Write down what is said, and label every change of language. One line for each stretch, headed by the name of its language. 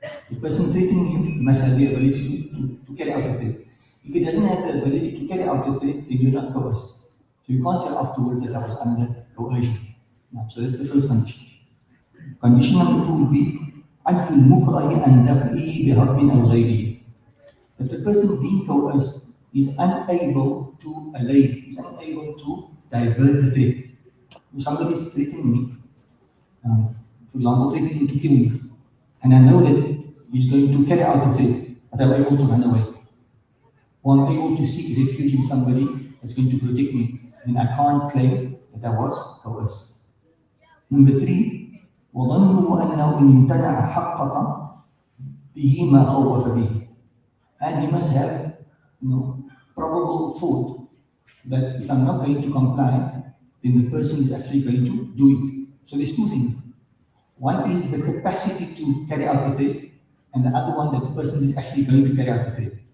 English: The person threatening you must have the ability to carry out the threat. If he doesn't have the ability to carry out the threat, then you're not coerced. So you can't say afterwards that I was under coercion. No, so that's the first condition. Condition number two would be
Arabic: عدم المكره عن دفعه بحرب أو غيره.
English: If the person being coerced is unable to allay, is unable to divert the threat. If somebody is threatening me, for example, threatening to kill me, and I know that he's going to carry out the threat, but I'm able to run away. Or I'm able to seek refuge in somebody that's going to protect me, then I can't claim that I was coerced. Number three,
Arabic: وظنه أنه إن امتنع حقق به ما خوف به.
English: And he must have, probable thought that if I'm not going to comply, then the person is actually going to do it. So there's two things. One is the capacity to carry out the threat, and the other one that the person is actually going to carry out the threat.